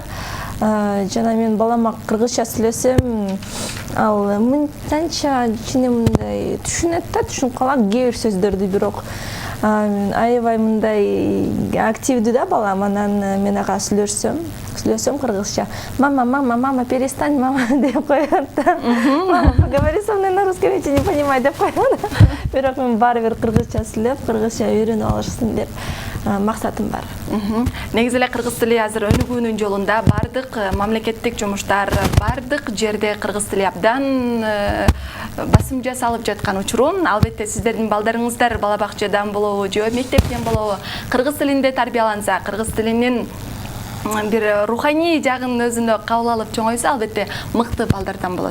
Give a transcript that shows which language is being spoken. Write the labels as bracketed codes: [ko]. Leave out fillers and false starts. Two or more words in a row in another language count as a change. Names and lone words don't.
[ky] Жана мен балама кыргызча сүйлөсөм, ал мынчанча кичине мындай түшүнөт да, түшүнүп калат кээ бир сөздөрдү, бирок аябай мындай активдүү да балам. Анан мен ага сүйлөсөм кыргызча. [ru] Мама, перестань, мама [ky] деп коет. [ru] Мама, поговори со мной на русском, я тебя не понимаю [ky] деп коет. Бирок мен баары бир кыргызча сүйлөп, кыргызча үйрөнүп алышсын деп максатым бар. Негизи эле кыргыз тили азыр өнүгүүнүн жолунда, бардык мамлекеттик жумуштар, бардык жерде кыргыз тили абдан басым жасалып жаткан учурун, албетте сиздердин балдарыңыздар бала бакчадан болобу, же мектептен болобу, кыргыз тилинде тарбияланса, кыргыз тилинин бир руханий жагын өзүнө кабыл алып чоңойсо, албетте мыкты балдардан болот.